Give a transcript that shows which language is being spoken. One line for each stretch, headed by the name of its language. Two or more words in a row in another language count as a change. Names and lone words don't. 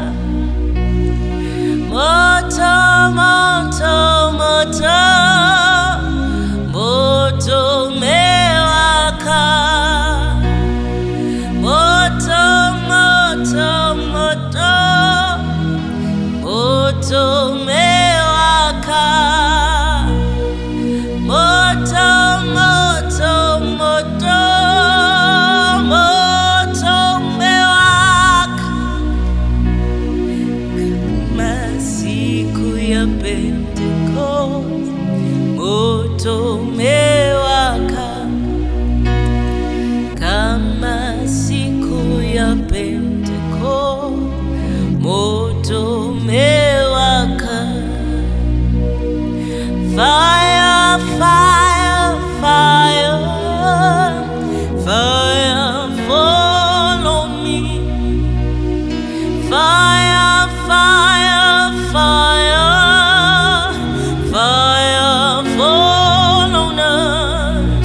Swahili: Moto mewaka. Moto mewaka. Moto mewaka. Masiku ya Pentecost, moto mewaka. Kama siku ya Pentecost, moto mewaka.
English: Fire, fire, fire, fire, follow me. Fire, fire, fire, fire, follow us.